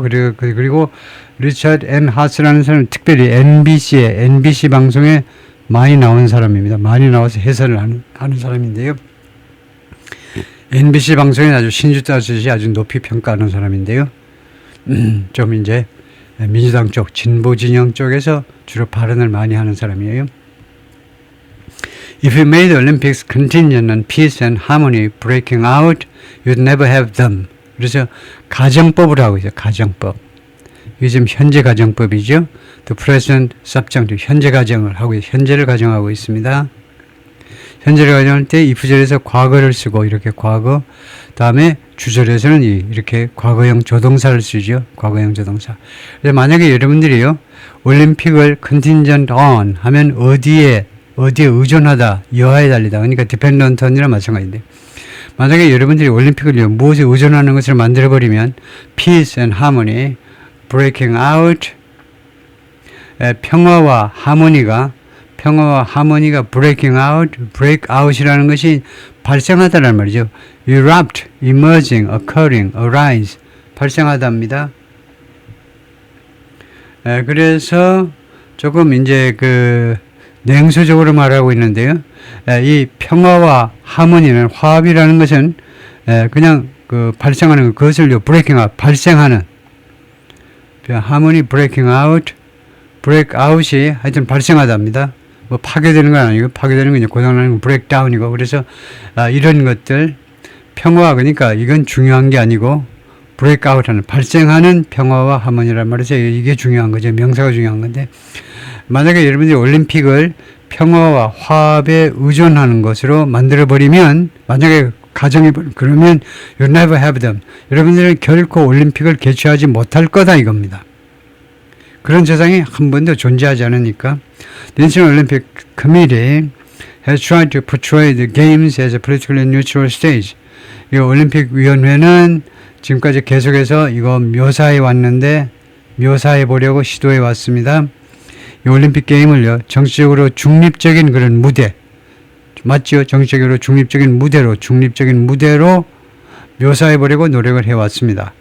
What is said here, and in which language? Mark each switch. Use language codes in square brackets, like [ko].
[ko] 그리고 리차드 N. 하스라는 사람은 특별히 NBC 방송에 많이 나온 사람입니다. 많이 나와서 해설을 하는 사람인데요. NBC 방송에 아주 신주따듯이 아주 높이 평가하는 사람인데요. 좀 이제 민주당 쪽, 진보 진영 쪽에서 주로 발언을 많이 하는 사람이에요. [en] If you made the Olympics contingent on peace and harmony breaking out, you'd never have them. [ko] 그래서 가정법을 하고 있어요. 가정법. 이게 지금 현재 가정법이죠. [en] The present subjunctive. [ko] 현재 가정을 하고 있어요. 현재를 가정하고 있습니다. 현재를 가정할 때 if절에서 과거를 쓰고 이렇게 과거. 다음에 주절에서는 이렇게 과거형 조동사를 쓰죠. 과거형 조동사. 그래서 만약에 여러분들이요. 올림픽을 contingent on 하면 어디에 의존하다, 여하에 달리다. 그러니까 dependent on이랑 마찬가지인데. 만약에 여러분들이 올림픽을 무엇에 의존하는 것을 만들어버리면 [en] peace and harmony, breaking out, [ko] 평화와 하모니가 평화와 하모니가 break out이라는 것이 발생하다는 말이죠. [en] erupt, emerging, occurring, arise [ko] 발생하답니다. 그래서 조금 이제 그 냉소적으로 말하고 있는데요. 이 평화와 하모니는 화합이라는 것은 그냥 그 발생하는 그것을요 breaking out 발생하는 하모니 breaking out break out이 하여튼 발생하답니다. 뭐 파괴되는 건 아니고 파괴되는 건 이제 고장나는 건 breakdown이고 그래서 이런 것들 평화 그러니까 이건 중요한 게 아니고 break out하는 발생하는 평화와 하모니란 말이죠. 이게 중요한 거죠. 명사가 중요한 건데 만약에 여러분들이 올림픽을 평화와 화합에 의존하는 것으로 만들어버리면 만약에 가정이 그러면 [en] you never have them. [ko] 여러분들은 결코 올림픽을 개최하지 못할 거다 이겁니다. 그런 세상이 한 번도 존재하지 않으니까 [en] The International Olympic Committee has tried to portray the games as a politically neutral stage. [ko] 이 올림픽 위원회는 지금까지 계속해서 이거 묘사해 왔는데 묘사해 보려고 시도해 왔습니다. 이 올림픽 게임을요 정치적으로 중립적인 그런 무대 맞죠? 정치적으로 중립적인 무대로 묘사해 보려고 노력을 해 왔습니다.